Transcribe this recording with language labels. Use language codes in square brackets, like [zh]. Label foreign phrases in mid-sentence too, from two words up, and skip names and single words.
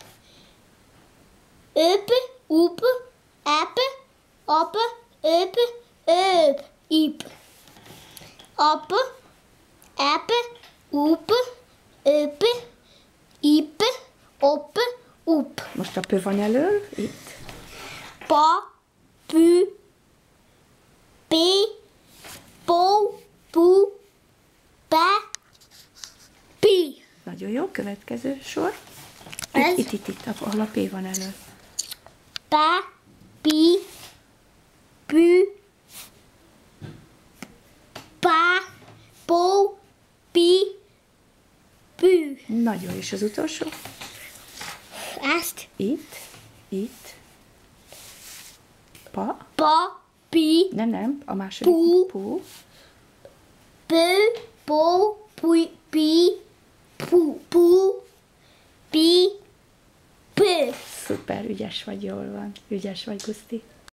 [hu] Öp, up, ep, op, öp, öp, ip. Ap, ep, up, öp, ip, op, up. Most a pö van elő, itt. Pa, pü, pi, po, pu, pe, pi. Nagyon jó, következő sor. Ez? Itt, ahol a P van elő. Pa, pi, pü, pa, po, pi, pü. Nagyon, és az utolsó? Ezt? Itt. Pa. Pa, pi, Nem, a második. Pu. Pu. pö, po, pi, pu, pi, pö. Szuper, ügyes vagy, jól van. Ügyes vagy, Guszti.